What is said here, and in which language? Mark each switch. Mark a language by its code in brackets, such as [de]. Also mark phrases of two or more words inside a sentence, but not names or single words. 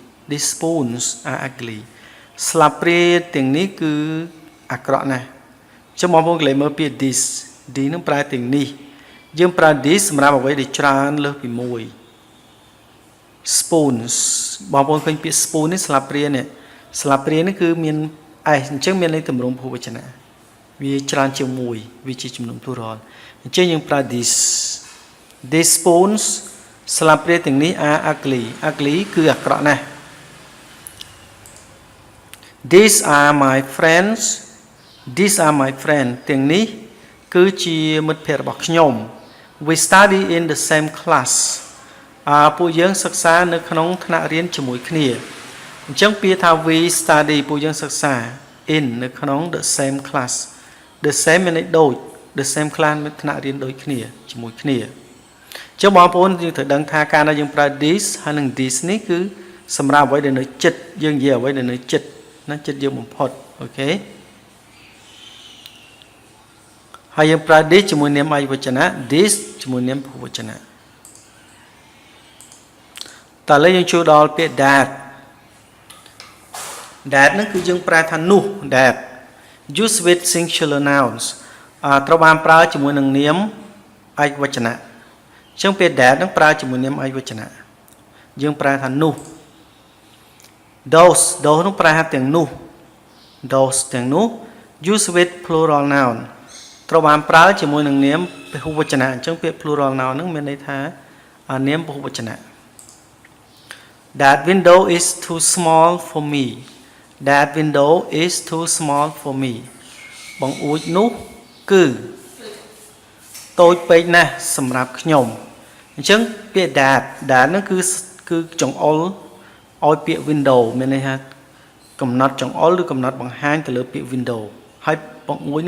[km] ស្លាបព្រាទាំងនេះគឺអាក្រក់ណាស់ចាំបងប្អូនកន្លែងមើលពាក្យ this នឹងប្រើទាំងនេះយើងប្រើ this សម្រាប់អ្វីដែលច្រើនលើសពីមួយ spoons បងប្អូនឃើញពាក្យ spoon នេះស្លាបព្រានេះគឺមានអញ្ចឹងមានន័យទម្រង់ពហុវចនៈវាច្រើនជាងមួយវាជាចំនួន plural អញ្ចឹងយើងប្រើ [en] this spoons [km] ស្លាបព្រាទាំងនេះ [en] are ugly ugly [km] គឺអាក្រក់ណាស់ [en] These are my friends These are my friends [km] ទាំងនេះគឺជាមិត្តភ័ក្តិរបស់ខ្ញុំ [en] We study in the same class ពួក [km] យើងសិក្សានៅក្នុងថ្នាក់រៀនជាមួយគ្នាអញ្ចឹងពាក្យថា [en] we study [km] ពួកយើងសិក្សា in នៅក្នុង [en] the same class the same [km] មានន័យដូច [en] the same class [km] មានថ្នាក់រៀនដូចគ្នាជាមួយគ្នាអញ្ចឹងបងប្អូនយើងត្រូវដឹងថាការដែលយើងប្រើ this ហើយនិង this នេះគឺសម្រាប់អ្វីដែលនៅចិត្តយើងនិយាយអ្វីដែលនៅចិត្តណាចិត្តយើងបំផុតអូខេ ហើយយើងប្រើ this ជាមួយនាមអាយវចនៈ this ជាមួយនាមភូវចនៈតើឥឡូវយើងចូលដល់ពាក្យ that ហ្នឹងគឺយើងប្រើថានោះ [en] that use with singular nouns [km] ត្រូវបានប្រើជាមួយនឹងនាមឯកវចនៈអញ្ចឹងពាក្យ that ហ្នឹងប្រើជាមួយនាមឯកវចនៈយើងប្រើថានោះ those ហ្នឹងប្រើថាទាំងនោះ [en] those ទាំងនោះ use with plural noun [km] ត្រូវបានប្រើជាមួយនឹងនាមពហុវចនៈអញ្ចឹងពាក្យ [en] plural noun [km] ហ្នឹងមានន័យថានាមពហុវចនៈ [en] That window is too small for me That window is too small for me [km] បង្អួចនោះគឺ តូចពេកណាស់សម្រាប់ខ្ញុំអញ្ចឹងពាក្យ that ហ្នឹងគឺចង្អុលឲ្យពាក្យ window មានន័យថាកំណត់ចង្អុលឬកំណត់បង្ហាញទៅលើពាក្យ window ហើយបង្អួច